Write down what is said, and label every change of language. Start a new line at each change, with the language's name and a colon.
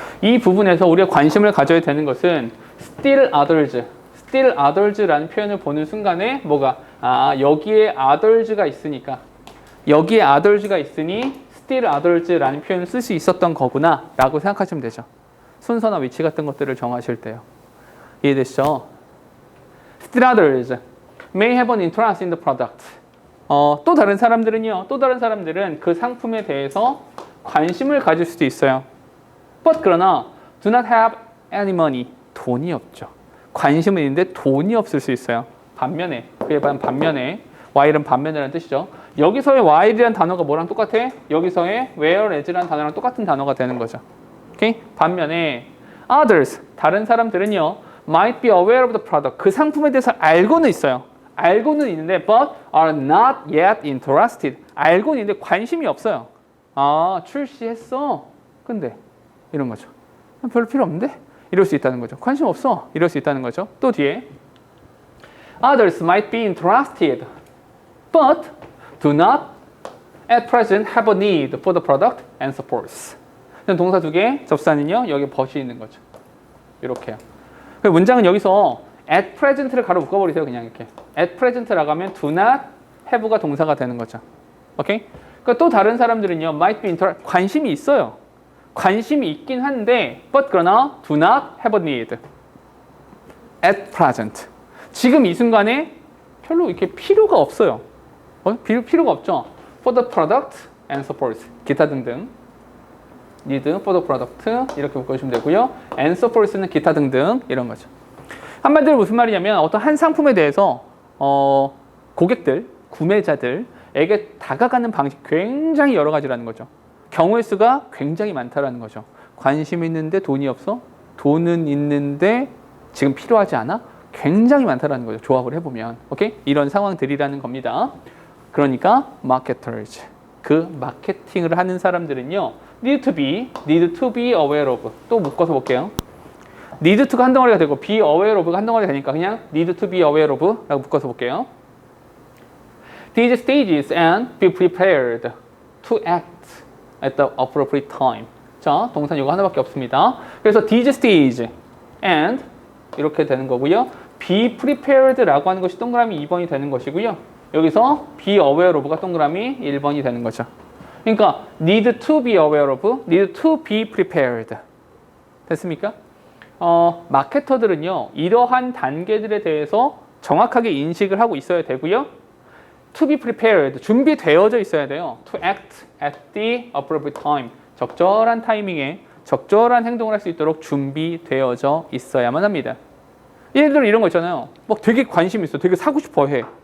Korean: 이 부분에서 우리가 관심을 가져야 되는 것은 still others라는 표현을 보는 순간에 뭐가 여기에 others가 있으니까 여기에 others가 있으니 still others라는 표현을 쓸 수 있었던 거구나 라고 생각하시면 되죠. 순서나 위치 같은 것들을 정하실 때요. 이해되시죠?
English: Still others may have an interest in the product.
Korean: 또 다른 사람들은 그 상품에 대해서 관심을 가질 수도 있어요.
English: But 그러나 do not have any money.
Korean: 돈이 없죠. 관심은 있는데 돈이 없을 수 있어요. 반면에 while은 반면이라는 뜻이죠. 여기서의 while이라는 단어가 뭐랑 똑같아? 여기서의 whereas라는 단어랑 똑같은 단어가 되는 거죠. 오케이? 반면에 others 다른 사람들은요
English: might be aware of the product
Korean: 그 상품에 대해서 알고는 있어요. 알고는 있는데
English: but are not yet interested.
Korean: 알고는 있는데 관심이 없어요. 아, 출시했어. 근데 이런 거죠. 별로 필요 없는데? 이럴 수 있다는 거죠. 관심 없어. 이럴 수 있다는 거죠. 또 뒤에
English: Others might be interested, but do not at present have a need for the product and supports.
Korean: 동사 두 개, 접사는요. 여기 but이 있는 거죠. 이렇게요. 문장은 여기서 at present를 가로 묶어버리세요. 그냥 이렇게. at present라고 하면 do not have가 동사가 되는 거죠. 오케이? 그러니까 또 다른 사람들은요.
English: might be interested.
Korean: 관심이 있어요. 관심이 있긴 한데
English: but 그러나 do not have a need at present.
Korean: 지금 이 순간에 별로 이렇게 필요가 없어요. 필요가 없죠.
English: For the product and support.
Korean: 기타 등등.
English: need for the product
Korean: 이렇게 묶어주시면 되고요. and support는 기타 등등 이런 거죠. 한마디로 무슨 말이냐면 어떤 한 상품에 대해서 고객들, 구매자들에게 다가가는 방식 굉장히 여러 가지라는 거죠. 경우의 수가 굉장히 많다라는 거죠. 관심 있는데 돈이 없어? 돈은 있는데 지금 필요하지 않아? 굉장히 많다라는 거죠. 조합을 해보면. 오케이? 이런 상황들이라는 겁니다. 그러니까 marketers. 그 마케팅을 하는 사람들은요.
English: need to be aware of.
Korean: 또 묶어서 볼게요. need to가 한 덩어리가 되고 be aware of가 한 덩어리가 되니까 그냥 need to be aware of 라고 묶어서 볼게요.
English: These stages and be prepared to act at the appropriate time.
Korean: 자, 동사 이거 하나밖에 없습니다. 그래서 these stage and 이렇게 되는 거고요. be prepared라고 하는 것이 동그라미 2번이 되는 것이고요. 여기서 be aware of가 동그라미 1번이 되는 거죠.
English: 그러니까 need to be aware of, need to be prepared.
Korean: 됐습니까? 마케터들은요. 이러한 단계들에 대해서 정확하게 인식을 하고 있어야 되고요.
English: to be prepared,
Korean: 준비되어져 있어야 돼요.
English: to act at the appropriate time,
Korean: 적절한 타이밍에 적절한 행동을 할 수 있도록 준비되어져 있어야만 합니다. 예를 들어 이런 거 있잖아요. 막 되게 관심 있어. 되게 사고 싶어 해.